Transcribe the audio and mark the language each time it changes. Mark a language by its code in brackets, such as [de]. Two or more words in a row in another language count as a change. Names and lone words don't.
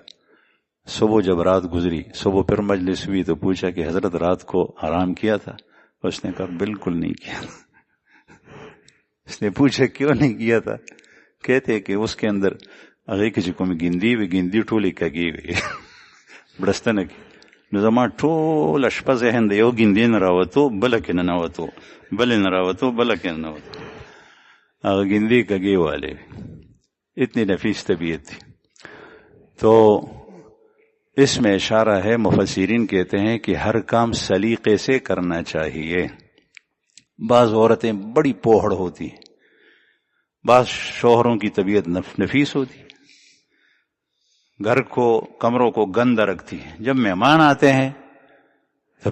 [ur] صبح جب رات گزری، صبح پھر مجلس ہوئی تو پوچھا کہ حضرت رات کو آرام کیا تھا؟ اس نے کہا بالکل نہیں کیا۔ اس نے پوچھا کیوں نہیں کیا تھا؟ کہتے کہ اس کے اندر اگر کسی کو گندی ٹولی کگی ہوئی [ps] بڑستنه کې نو زما ټول شپه ذهن د یو ګندې نه راوتو بله کې نه نوتو، بلې نه راوتو بله کې نه نوتو، هغه ګندې کږې والے [ur] اتنی نفیس طبیعت تھی۔ تو اس میں اشارہ ہے، مفسرین کہتے ہیں کہ ہر کام سلیقے سے کرنا چاہیے۔ بعض عورتیں بڑی پوہڑ ہوتی، بعض شوہروں کی طبیعت نفیس ہوتی، گھر کو کمروں کو گندہ رکھتی ہے، جب مہمان آتے ہیں تو